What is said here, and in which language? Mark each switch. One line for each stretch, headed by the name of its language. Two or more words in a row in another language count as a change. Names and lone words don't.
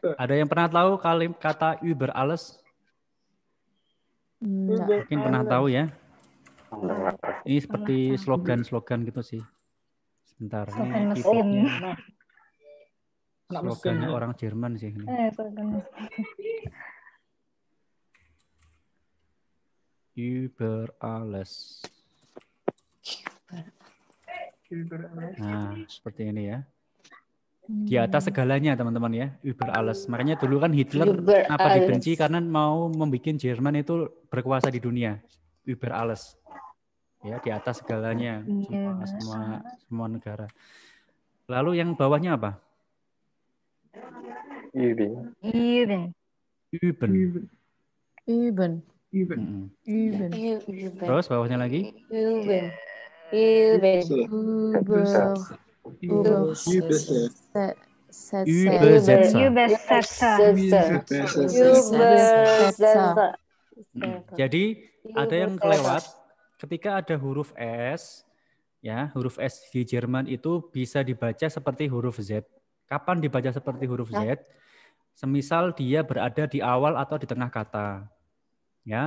Indonesian: Ada yang pernah tahu kata
German: Uber alles?
Indonesian: Enggak. Mungkin pernah tahu ya. Ini seperti slogan-slogan gitu sih. Sebentar, Slogan ini mesin. keyboardnya. Anak Slogannya mesin. orang Jerman sih ini. Slogan mesin.
German: Über alles.
Indonesian: Nah, seperti ini ya. Di atas segalanya teman-teman ya,
German: über alles.
Indonesian: Makanya dulu kan Hitler Über kenapa alles. dibenci karena mau membuat Jerman itu berkuasa di dunia.
German: Über alles.
Indonesian: Ya, di atas segalanya, semua negara. Lalu yang bawahnya apa? Üben. Üben. Üben. Mm-mm. Üben. Terus bawahnya lagi? Üben. Uber. Übersetzer. Jadi ada yang kelewat ketika ada huruf S, ya huruf S di Jerman itu bisa dibaca seperti huruf Z. Kapan dibaca seperti huruf Z? Semisal dia berada di awal atau di tengah kata, ya.